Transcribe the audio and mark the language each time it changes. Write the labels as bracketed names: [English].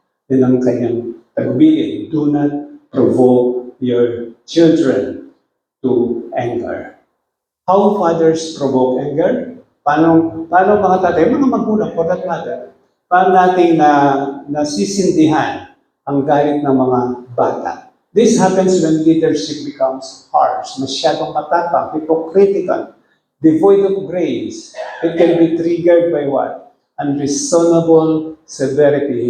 [Filipino] Yun ang kanyang tagbigay. [English] Do not provoke your children to anger. How fathers provoke anger? [Filipino] Paano mga tatay, mga magulang [English] for that matter, [Filipino] paano natin nasisindihan ang galit ng mga bata? [English] This happens when leadership becomes harsh, [Filipino] masyadong matapang, [English] hypocritical, devoid of grace. It can be triggered by what? Unreasonable severity.